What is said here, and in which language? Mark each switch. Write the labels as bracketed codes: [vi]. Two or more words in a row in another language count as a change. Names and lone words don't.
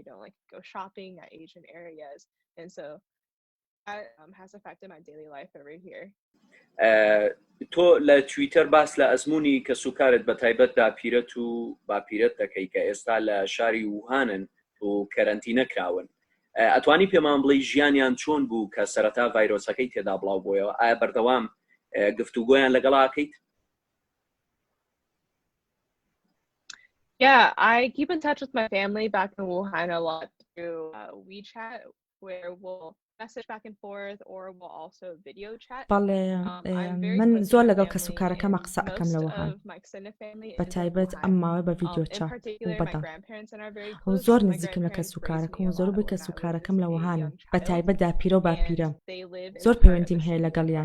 [ckb] تۆ لە تویتەر باس لە ئەزمموی کە سوکارت بە تایبەت داپیرەت و باپیرەت دەکەی کە ئێستا لە شاری وهانن و کەرەنتینە کراون ئەتوانی پێمان بڵێ ژیانیان چۆن بوو کە سەرەتا ڤایرۆسەکەی تێدا بڵاو بۆیەوە ئایا بەردەوام گفتوگۆیان لەگەڵا ئەکەیت؟ [en] Yeah, I keep in touch with my family back in Wuhan a lot through WeChat, where we'll message back and forth or we'll also video chat. [ckb] بەڵێ من زۆر لەگەڵ کەسوکارەکەمە قسە ئەەکەم لە وهان بە تایبەت ئەم ماوەی بە [en] video chat [ckb] و بەدا و زۆر نزیکم لە کەسوکارەکەم و زۆربەی کەسوکارەکەم لە وهانن بە تایبەت داپیرە و باپیرەم زۆر پەیوەندیم هەیە لەگەڵیان